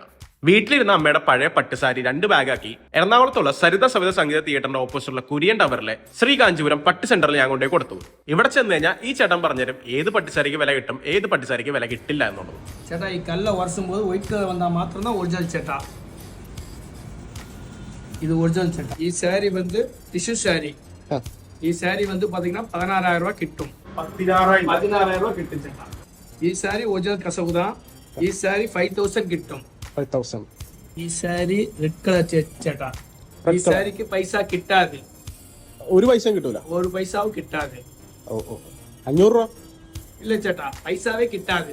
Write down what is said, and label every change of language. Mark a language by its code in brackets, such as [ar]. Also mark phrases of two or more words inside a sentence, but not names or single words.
[ml] വീട്ടിലിരുന്ന അമ്മയുടെ പഴയ പട്ടുസാരി 2 ബാഗാക്കി എറണാകുളത്തുള്ള സരിത സവിത സംഗീത തിയേറ്ററിന്റെ ഓപ്പോസിറ്റുള്ള കുര്യൻ ടവറിലെ ശ്രീ കാഞ്ചീപുരം പട്ട് സെന്ററിൽ ഞാൻ കൊണ്ടേ കൊടുത്തു. ഇവിടെ ചെന്ന് കഴിഞ്ഞാൽ ഈ ചേട്ടൻ പറഞ്ഞുതരും ഏത് പട്ടുസാരിക്ക് വില കിട്ടും, ഏത് പട്ടുസാരിക്ക് വില കിട്ടില്ല എന്നുള്ളത്. ചേട്ടാ ഈ കല്ല ഉരസുമ്പോൾ [en] white colour [ml] വന്നാൽ മാത്രം ഒറിജിനൽ ചേട്ടാ. [ta] இது ஒரிஜினல் சட்டை. [ml] ഈ സാരി வந்து ടിഷ്യൂ സാരി. ഈ സാരി [ta] வந்து பாத்தீங்கன்னா 16000 ரூபாய் கிட்டும். 16000 ரூபாய் கிட்டும் [ml] ചേട്ടാ. ഈ സാരി ഒറിജിനൽ കസവ് தான். ഈ സാരി 5000 കിട്ടും. 5000. ഈ സാരി [en] red colour [ml] ചേട്ടാ. ഈ സാരിക്ക് പൈസ കിട്ടാതെ. ഒരു പൈസയും കിട്ടൂല. ഒരു പൈസയും കിട്ടാതെ. ഓ ഓ 500 രൂപ ഇല്ല ചേട്ടാ, പൈസവേ കിട്ടാതെ.